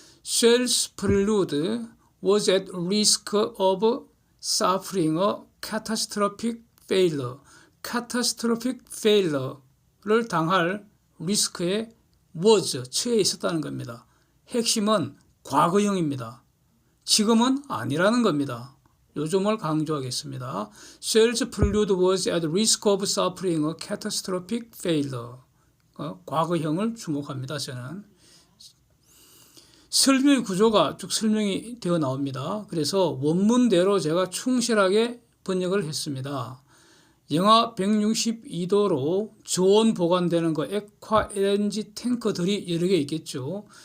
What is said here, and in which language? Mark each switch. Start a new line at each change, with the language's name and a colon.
English: Shell's prelude was at risk of suffering a catastrophic failure.
Korean: catastrophic failure를 당할 리스크에 처해 있었다는 겁니다. 핵심은 과거형입니다. 지금은 아니라는 겁니다. 요 점을 강조하겠습니다.
English: Shell's prelude was at risk of suffering a catastrophic failure.
Korean: 과거형을 주목합니다. 저는. 설명의 구조가 쭉 설명이 되어 나옵니다. 그래서 원문대로 제가 충실하게 번역을 했습니다. 영하 162도로 저온 보관되는 액화 LNG 탱커들이 여러 개 있겠죠.